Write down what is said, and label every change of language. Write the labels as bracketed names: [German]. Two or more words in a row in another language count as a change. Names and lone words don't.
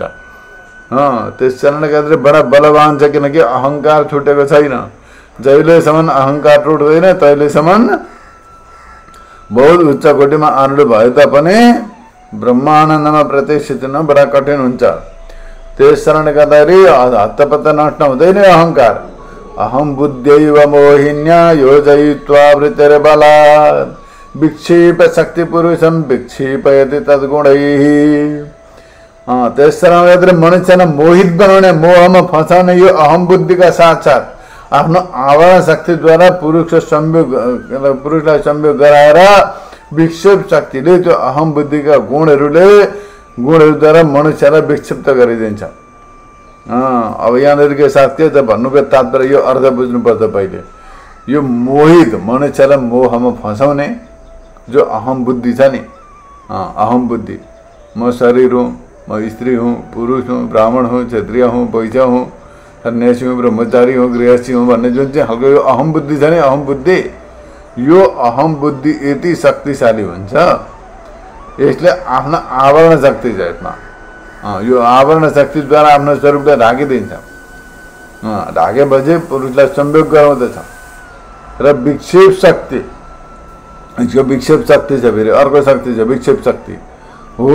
[Nepali] त्यस कारणले गर्दा बडा बलवान छ, किनकि अहङ्कार छुटेको छैन। जहिलेसम्म अहङ्कार टुट्दैन तहिलेसम्म बहुत उच्च कोटिमा आरूढ भए तापनि ब्रह्मानन्दमा प्रतिष्ठित हुन बडा कठिन हुन्छ। त्यस कारणले गर्दाखेरि हत्तपत्त नष्ट हुँदैन अहङ्कार। [Sanskrit] अहम बुद्ध्यैव मोहिन्या योजयित्वा वृत्तिर्बलात् विक्षेप शक्ति पुरुषं विक्षेपयति तद्गुणैः। [Nepali] त्यस कारणले गर्दा मनुष्यलाई मोहित बनाउने, मोहमा फसाउने यो अहम बुद्धिका साथ आफ्नो आवरण शक्तिद्वारा पुरुषलाई संयोग गराएर विक्षेप शक्तिले त्यो अहम बुद्धिका गुणहरूद्वारा मनुष्यलाई विक्षिप्त गरिदिन्छ। अब यहाँनिर के साथ के छ भन्नुको तात्पर्य यो अर्थ बुझ्नुपर्छ। पहिले यो मोहित मनुष्यलाई मोहमा फसाउने जो अहम बुद्धि छ नि, अहम बुद्धि, म शरीर हुँ, म स्त्री हूँ, पुरुष हूँ, ब्राह्मण हूँ, क्षत्रिय हूँ, वैश्य हूँ, सन्यासी हूँ, ब्रह्मचारी हूँ, गृहस्थी हूँ भन्ने जुन चाहिँ हल्को यो अहम बुद्धि छ नि, अहम बुद्धि, यो अहम बुद्धि यति शक्तिशाली हुन्छ यसले आफ्नो आवरण शक्ति छ यसमा। यो आवरण शक्तिद्वारा आफ्नो स्वरूपलाई ढाकिदिन्छ। ढाकेपछि पुरुषलाई संयोग गराउँदछ र विक्षेप शक्ति, यसको विक्षेप शक्ति छ, फेरि अर्को शक्ति छ विक्षेप शक्ति हो।